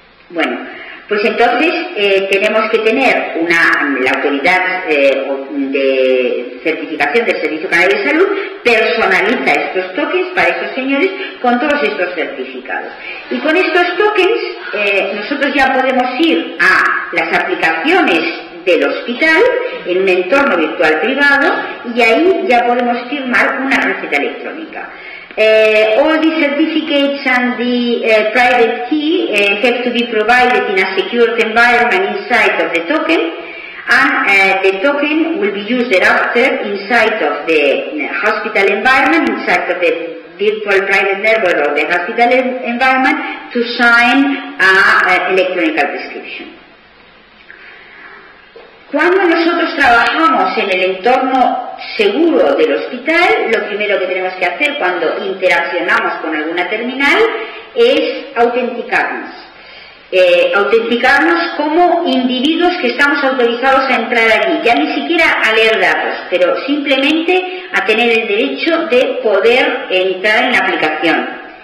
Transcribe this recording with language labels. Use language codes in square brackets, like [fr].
[es] Bueno, pues entonces tenemos que tener la autoridad de certificación del Servicio Canario de Salud personaliza estos tokens para estos señores con todos estos certificados. Y con estos tokens nosotros ya podemos ir a las aplicaciones del hospital en un entorno virtual privado y ahí ya podemos firmar una receta electrónica. [en] All the certificates and the private key have to be provided in a secured environment inside of the token, and the token will be used thereafter inside of the hospital environment, inside of the virtual private network of the hospital environment to sign an electronic prescription. [es] Cuando nosotros trabajamos en el entorno seguro del hospital, lo primero que tenemos que hacer cuando interaccionamos con alguna terminal es autenticarnos. Autenticarnos como individuos que estamos autorizados a entrar allí, ya ni siquiera a leer datos, pero simplemente a tener el derecho de poder entrar en la aplicación.